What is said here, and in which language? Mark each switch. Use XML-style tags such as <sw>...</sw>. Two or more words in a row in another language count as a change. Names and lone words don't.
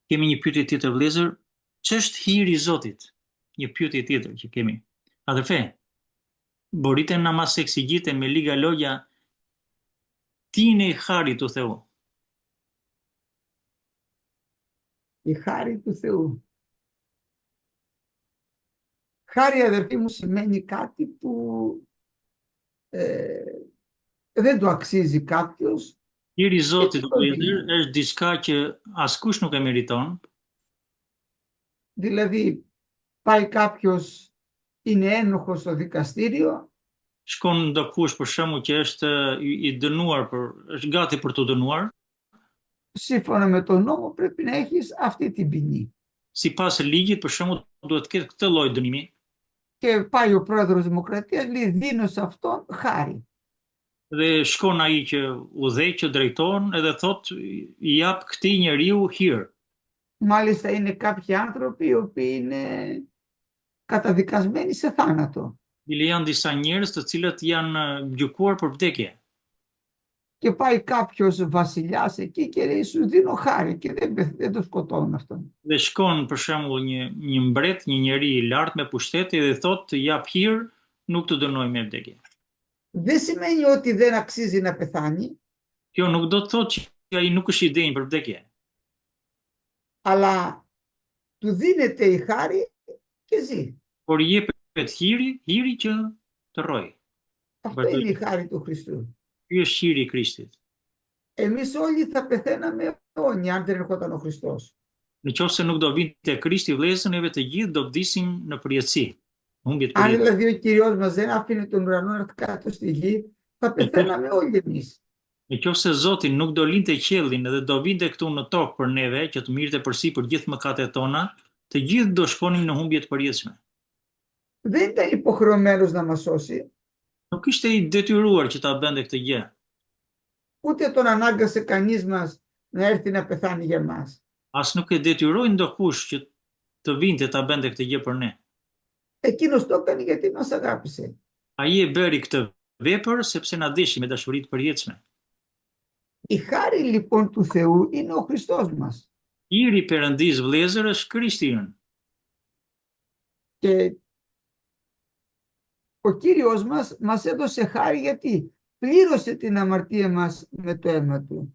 <sq>Kemi një pyetje tjetër vëllezër, ç'është hiri i Zotit? Një pyetje tjetër që kemi.</sq> <el>Αδερφέ, μπορείτε να μας εξηγήσετε με λίγα λόγια τι είναι η χάρη του Θεού. Η χάρη του Θεού. Χάρη, αδερφοί μου, σημαίνει κάτι που δεν το αξίζει κάποιος.</el> <sq>Hiri i Zotit vëllezër është diçka që askush nuk e meriton.</sq> <el>Δηλαδή, πάει κάποιος, είναι ένοχος στο δικαστήριο.</el> <sq>Shkon ndokush për shembull që është i dënuar është gati për të dënuar.</sq> <el>Σύμφωνα με τον νόμο πρέπει να έχεις αυτή την ποινή.</el> <sq>Sipas ligjit për shembull duhet të ketë këtë lloj dënimi.</sq> <el>Και πάει ο πρόεδρος Δημοκρατίας, λέει δίνω σε αυτόν χάρη.</el> <sq>Dhe shkon ai që udhëheq, që drejton, edhe thot i jap këtij njeriu hir.</sq> <el>Μάλιστα είναι κάποιοι άνθρωποι οι οποίοι είναι καταδικασμένοι σε θάνατο.</el> <sq>Bile janë disa njerëz të cilët janë gjykuar për vdekje.</sq> <el>Και πάει κάποιος βασιλιάς εκεί και λέει σου δίνω χάρη και δεν το σκοτώνουν αυτόν.</el> <sq>Dhe shkon për shembull një mbret, një njeri i lartë me pushteti dhe thot të jap hir, nuk të dënoj me vdekje.</sq> <el>Δεν σημαίνει ότι δεν αξίζει να πεθάνει.</el> <sq>Kjo nuk do të thotë që ai nuk është i denjë për vdekje.</sq> <el>Αλλά του δίνεται η χάρη και ζει.</el> <sq>Por i jepet hiri që të rrojë.</sq> <el>Αυτό είναι η χάρη του Χριστού.</el> <sq>Ky është hiri i Krishtit.</sq> <el>Εμείς όλοι θα πεθαίναμε αιώνια αν δεν ερχόταν ο Χριστός.</el> <sq>Nëse nuk do vinte Krishti vëllezër, neve të gjithë do vdisim në përjetësi.</sq> <el>Αν δηλαδή ο Κυριός μας δεν άφηνε τον ουρανό να έρθει κάτω στη γη, θα πεθαίναμε όλοι εμείς.</el> <sq>Nëse Zoti nuk do linte qiellin edhe do vinte këtu në tokë për neve, që të mirëte përsipër gjithë mëkatet tona, të gjithë do shkonim në humbje të përjetshme.</sq> <el>Δεν ήταν υποχρεωμένος να μας σώσει.</el> <sq>Nuk ishte i detyruar që ta bënte këtë gjë.</sq> <el>Ούτε τον ανάγκασε κανείς μας να έρθει να πεθάνει για μας.</el> <sq>As nuk e detyroi ndokush që të vinte ta bënte këtë gjë për ne.</sq> <el>Εκείνος το έκανε γιατί μας αγάπησε.</el> <sq>Ai e bëri këtë vepër sepse na dishi me dashuri të përjetshme.</sq> <el>Η χάρη λοιπόν του Θεού είναι ο Χριστός μας.</el> <sq>Hiri i Perëndis vëllezër është Krishti ynë.</sq> <el>Και ο Κύριος μας έδωσε χάρη γιατί πλήρωσε την αμαρτία μας με το αίμα του.</el>